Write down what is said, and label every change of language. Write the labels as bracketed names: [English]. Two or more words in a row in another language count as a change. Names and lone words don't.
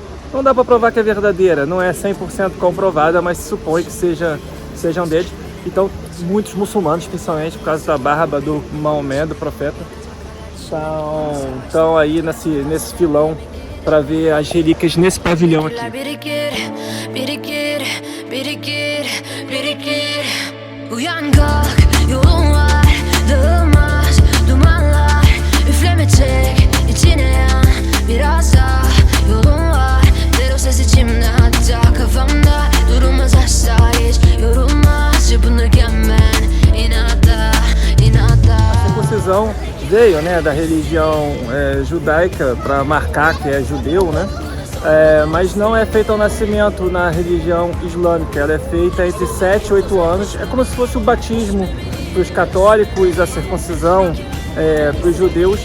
[Portuguese] Não dá para provar que é verdadeira, não é 100% comprovada, mas se supõe que sejam deles. Então muitos muçulmanos, principalmente por causa da barba do Maomé, do profeta, estão aí nesse filão para ver as relíquias nesse pavilhão aqui. [Turkish] Birikir, birikir, birikir, birikir. Uyan kalk, yolun var, dağılmaz dumanlar. Üfleme çek, içine yan, biraz daha yolun var. Der o ses içimde hatta kafamda, durulmaz asla hiç yorulmaz. Çırpınırken ben inatla, inatla. [Portuguese] A circuncisão veio, né, da religião judaica para marcar que é judeu, né? Mas não é feita ao nascimento na religião islâmica, ela é feita entre 7 e 8 anos. É como se fosse o batismo para os católicos, a circuncisão para os judeus.